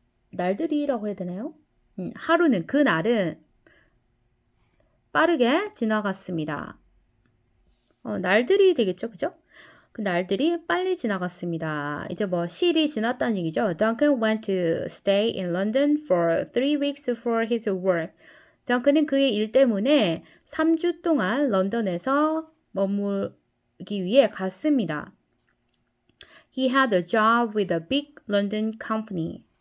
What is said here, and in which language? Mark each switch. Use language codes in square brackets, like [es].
[ko] 날들이라고 해야 되나요? 하루는 그날은 빠르게 지나갔습니다. 날들이 되겠죠, 그죠? 그 날들이 빨리 지나갔습니다. 이제 뭐 실이 지났다는 얘기죠. [en] Duncan went to stay in London for 3 weeks for his work. [ko] 덩컨은 그의 일 때문에 3주 동안 런던에서 머물기 위해 갔습니다. [en] He had a job with a big London company.